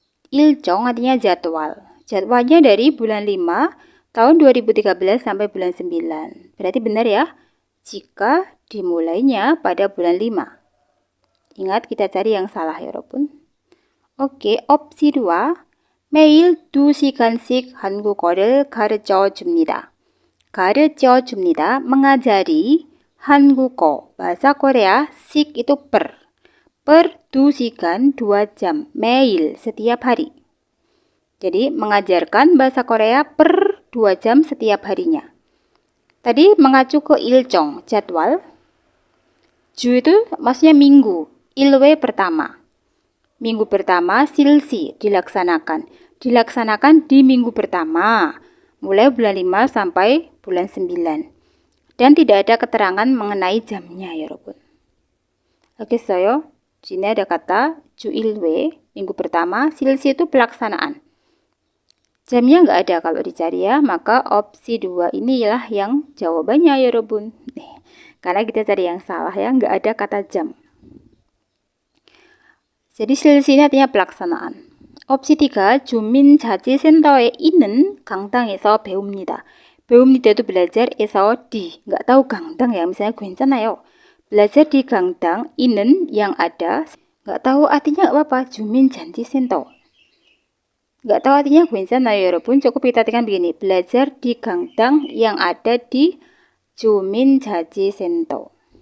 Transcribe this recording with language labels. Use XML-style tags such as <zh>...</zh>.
<id>일정 artinya jadwal. Jadwalnya dari bulan 5 tahun 2013 sampai bulan 9. Berarti benar ya? Jika dimulainya pada bulan 5. Ingat, kita cari yang salah, 여러분. Oke, opsi 2.</id> <ko>매일 2시간씩 한국어를 가르쳐 줍니다. 가르쳐 줍니다.</ko> <id>mengajari 한국어, bahasa Korea, 식 itu per 2시간, 2 jam, 매일, setiap hari. Jadi, mengajarkan bahasa Korea per 2 jam setiap harinya. Tadi mengacu ke ilcong, jadwal. Ju itu maksudnya minggu, ilwe pertama. Minggu pertama, silsi, dilaksanakan. Dilaksanakan di minggu pertama, mulai bulan 5 sampai bulan 9. Dan tidak ada keterangan mengenai jamnya, ya 여러분. 알겠어요? Di sini ada kata juilwe, minggu pertama, silsi itu pelaksanaan. Jamnya nggak ada kalau dicari ya, maka opsi 2 inilah yang jawabannya, ya 여러분. Karena kita cari yang salah ya, nggak ada kata jam. Jadi silsinya artinya pelaksanaan.</id> <ko>Opsi 3, 주민자치센터에 있는 강당에서 배웁니다.</ko> <id>배웁니다 itu belajar, di. Nggak tahu 강당 ya, misalnya 괜찮아요. Belajar di 강당, 있는 yang ada. Nggak tahu artinya nggak apa-apa, 주민자치센터. Nggak tahu artinya 괜찮아요, 여러분. Cukup kita artikan begini, belajar di 강당 yang ada di 주민자치센터.</id>